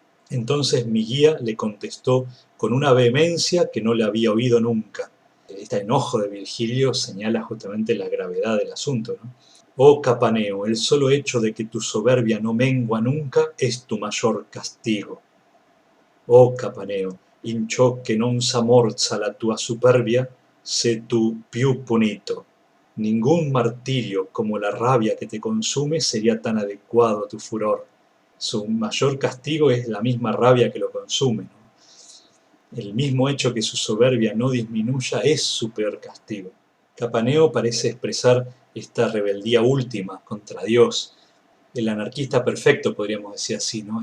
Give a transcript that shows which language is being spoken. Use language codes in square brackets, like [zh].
[es] Entonces mi guía le contestó con una vehemencia que no le había oído nunca. Este enojo de Virgilio señala justamente la gravedad del asunto, ¿no? Oh Capaneo, el solo hecho de que tu soberbia no mengua nunca es tu mayor castigo. [it] Oh Capaneo, in ciò che non s'ammorza la tua superbia, sé tu più punito. [es] Ningún martirio como la rabia que te consume sería tan adecuado a tu furor. Su mayor castigo es la misma rabia que lo consume, ¿no? El mismo hecho que su soberbia no disminuya es su peor castigo. Capaneo parece expresar esta rebeldía última contra Dios, el anarquista perfecto, podríamos decir así, ¿no?